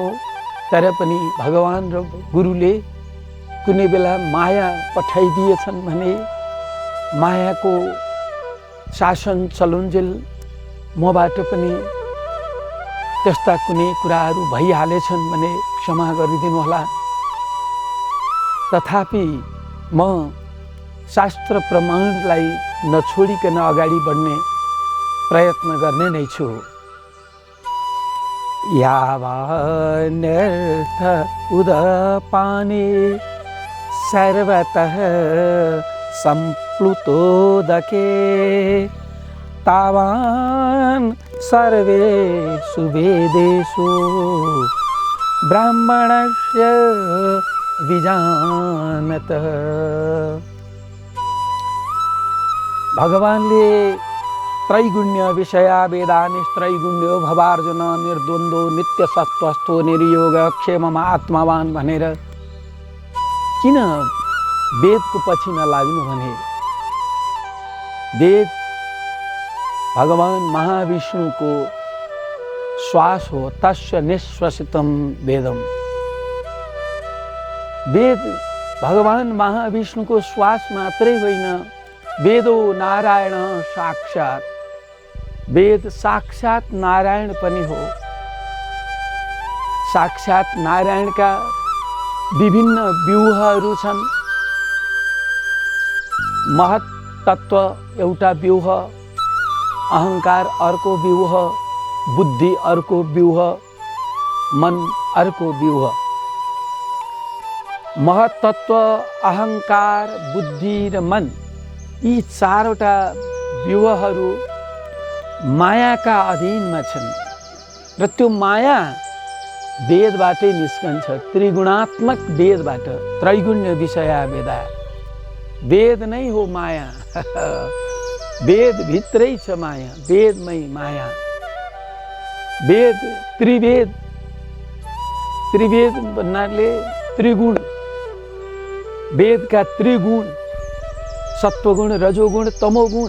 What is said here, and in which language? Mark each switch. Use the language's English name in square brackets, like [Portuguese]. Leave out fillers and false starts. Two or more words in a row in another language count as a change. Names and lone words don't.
[Nepali] तर पनि भगवान र गुरुले कुनै बेला माया पठाइदिएछन् भने, मायाको शासन चलुन्जेल मबाट पनि त्यस्ता कुनै कुराहरू भइहालेछन् भने क्षमा गरिदिनु होला। तथापि म शास्त्र प्रमाणलाई नछोडिकन अगाडि बढ्ने प्रयत्न गर्ने नै छु। [Sanskrit] यावान्यर्थ उदपाने सर्वतः सम्प्लुतोदके तावान् सर्वेषु वेदेषु ब्राह्मणस्य विजानतः। [Nepali] भगवानले [Sanskrit] त्रैगुण्य विषया वेदानिस्त्रैगुण्यो भवार्जुन निर्द्वन्द्वो नित्य सत्वस्थो निर्योग [Nepali] क्षेममा आत्मावान भनेर किन वेदको पछि नलाग्नु भने, वेद भगवान महाविष्णुको श्वास हो। [Sanskrit] तस्य निश्वसितम वेदम। [Nepali] वेद भगवान महाविष्णुको श्वास मात्रै होइन, [Sanskrit] वेदो नारायण साक्षात्। [Nepali] वेद साक्षात नारायण पनि हो। साक्षात नारायणका विभिन्न व्यूहहरू छन्। महत तत्व एउटा व्यूह, अहंकार अर्को व्यूह, बुद्धि अर्को व्यूह, मन अर्को व्यूह। महत्त्व, अहंकार, बुद्धि र मन, यी चारवटा व्यूहहरू मायाका अधीनमा छन्। र त्यो माया वेदबाटै निस्कन्छ, त्रिगुणात्मक वेदबाट। [Sanskrit] त्रैगुण्य विषय वेदा, [Nepali] वेद नै हो माया। वेद भित्रै छ माया, वेदमै माया। वेद त्रिवेद, त्रिवेद भन्नाले त्रिगुण, वेदका त्रिगुण, सत्वगुण, रजोगुण, तमोगुण।